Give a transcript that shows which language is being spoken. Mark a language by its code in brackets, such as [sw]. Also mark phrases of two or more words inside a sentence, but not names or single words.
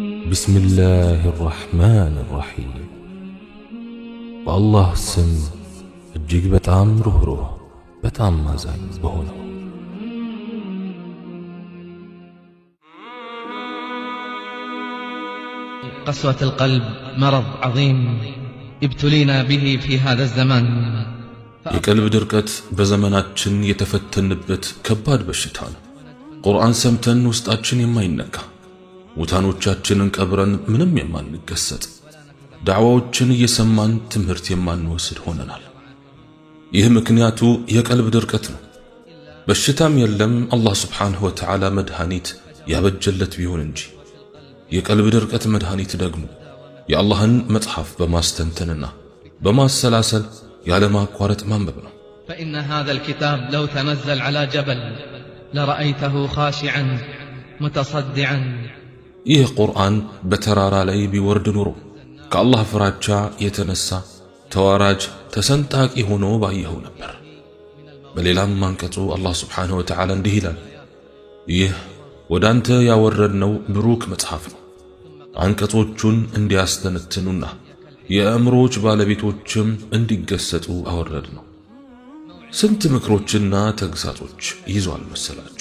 [ar] بسم الله الرحمن الرحيم والله سم [am] እጅግ በጣም ሩህሩህ በጣም አዛኝ በሆነው [ar] قسوة القلب مرض عظيم ابتلينا به في هذا الزمان [am] የቀልብ ድርቀት በዘመናችን የተፈተንበት ከባድ በሽታ ነው። ቁርአን ሰምተን ውስጣችን የማይነካ ሙታኖቻችንን ቀብረን ምንም የማንገሰጥ ዳዕዋዎችን እየሰማን ትምህርት የማንወስድ ሆነናል። ይህ ምክንያቱ የቀልብ ድርቀት ነው። በሽታም የለም አላህ [ar] سبحانه وتعالى [am] መድኃኒት ያበጀለት ቢሆን እንጂ የቀልብ ድርቀት መድኃኒት ደግሞ የአላህን መጽሐፍ በማስተንተንና በማሰላሰል ያለ ማቋረጥ ማንበብ ነው። [ar] فإن هذا الكتاب لو تنزل على جبل لرأيته خاشعا متصدعا [am] ይህ ቁርአን በተራራ ላይ ቢወርድ ኑሮ ከአላህ ፍራቻ የተነሳ ተዋራጅ ተሰንጣቂ ሆኖ ባየው ነበር። በሌላም አንቀጹ አላህ [ar] سبحانه وتعالى [am] እንዲህ ይላል፣ ይህ ወዳንተ ያወረድነው ብሩክ መጽሐፍ ነው አንቀጾቹን እንዲያስተነትኑና የአእምሮች ባለቤቶችም እንዲገሰጡ አወረድ ነው። ስንት ምክሮችና ተግሳጾች ይዟል መሰላችሁ?